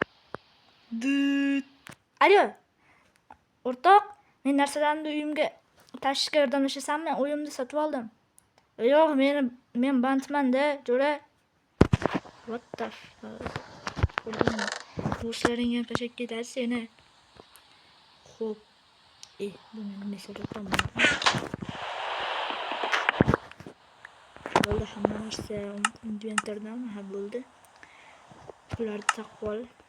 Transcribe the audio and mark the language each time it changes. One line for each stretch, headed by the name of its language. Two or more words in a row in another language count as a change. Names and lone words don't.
Uzbek: Alo. O'rtoq, men narsalarimni uyimga tashishga yordamlashasanmi? Uyimni sotib oldim. Yo'q, men bandman-da, jo'ra.
English: What the fuck?
Uzbek: Do'stlaring ham tashab ketadi seni. Xo'p. Buni nima so'rayapman? Bo'ldi, hamma narsa inventordan ha bo'ldi. Bularni taqib ol.